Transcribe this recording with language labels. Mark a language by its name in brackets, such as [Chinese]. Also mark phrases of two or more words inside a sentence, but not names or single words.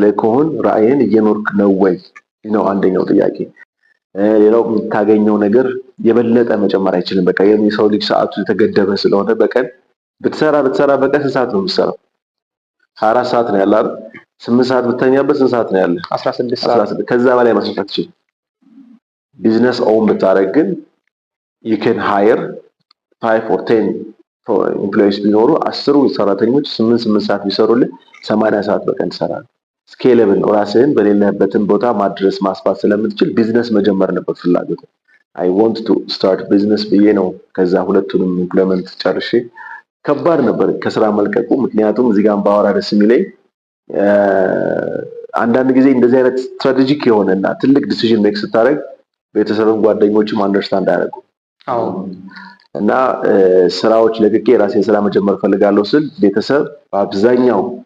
[Amharic] ተልእኮህን ራዕይን እየኖርክ ነው ወይ ነው አንደኛው ጥያቄ። ሌላው የምታገኘው ነገር የበለጠ መጨመር አይችልም። በቃ የሰው ልጅ ሰዓቱ የተገደበ ስለሆነ በቀን ብትሰራ በቀን ስንት ሰዓት ነው የምትሰራው? 24 ሰዓት ነው ያለው አይደል? 8 ሰዓት ብትተኛበት ስንት ሰዓት ነው ያለው? 16 ሰዓት። ከዛ በላይ መስራት አትችልም። ቢዝነስ ኦን ብታረግ ግን [English] you can hire 5 or 10 [Amharic] ኢምፕሎይስ ቢኖሩ 10 ሰራተኞች 8 ሰዓት ቢሰሩልህ 80 ሰዓት በቀን ትሰራለህ። ስኬለብል ነው። ራስህን በሌለህበትን ቦታ ማድረስ ማስፋት ስለምትችል ቢዝነስ መጀመር ነበር ፍላጎት። [English] I want to start business [Amharic] ብዬ ነው ከዛ ሁለቱንም ኢምፕሎይመንት ጨርሼ ከባድ ነበር ከስራ መልቀቁ። ምክንያቱም እዚህ ጋር ባወራ ደስ የሚለኝ አንዳንድ ጊዜ እንደዚህ አይነት ስትራቴጂክ የሆነና ትልቅ [English] decision make [Amharic] ስታደርግ ቤተሰብም ጓደኞችም አንደርስታንድ አያደርጉ እና ስራዎች ለቅቄ ራሴን ስራ መጀመር ፈልጋለሁ ስል ቤተሰብ በአብዛኛው